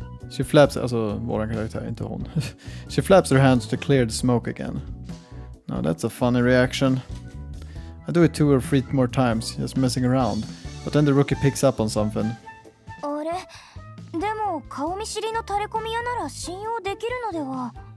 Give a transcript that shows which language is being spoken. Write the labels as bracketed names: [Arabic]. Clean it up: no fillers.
[English] She flaps, [Swedish] alltså våran karaktär, inte hon. [English] She flaps her hands to clear the smoke again. Now that's a funny reaction. I do it 2 or 3 more times, just messing around. But then the rookie picks up on something. [Japanese] あれ、でも顔見知りのタレコミ屋なら信用できるのでは。